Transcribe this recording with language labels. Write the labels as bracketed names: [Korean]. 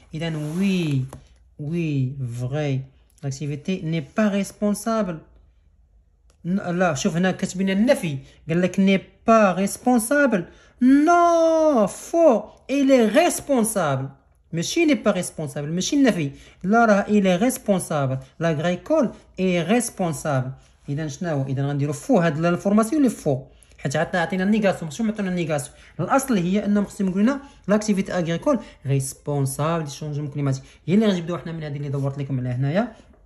[French] Et donc oui, vrai. L'activité n'est pas responsable. [Arabic] Là, شوف هنا كاتبين النفي قال لك [French] n'est pas responsable. Non, faux. Il est responsable. [Arabic] ماشي [French] n'est pas responsable [Arabic] ماشي النفي. لا راه [French] il est responsable. L'agricole est responsable. [Arabic] اذا شنو اذا غنديروا فو هاد الانفورماسيون اللي فو حيت عطينا النيغاسيون ماشي عطينا النيغاسيون. الاصل هي انهم خصهم يقولوا لنا لاكتيفيتي اغريكول ريسبونسابل دي شونجمون كليماتيك. هي اللي غنجبدوا حنا من هذه اللي دورت لكم عليها هنايا.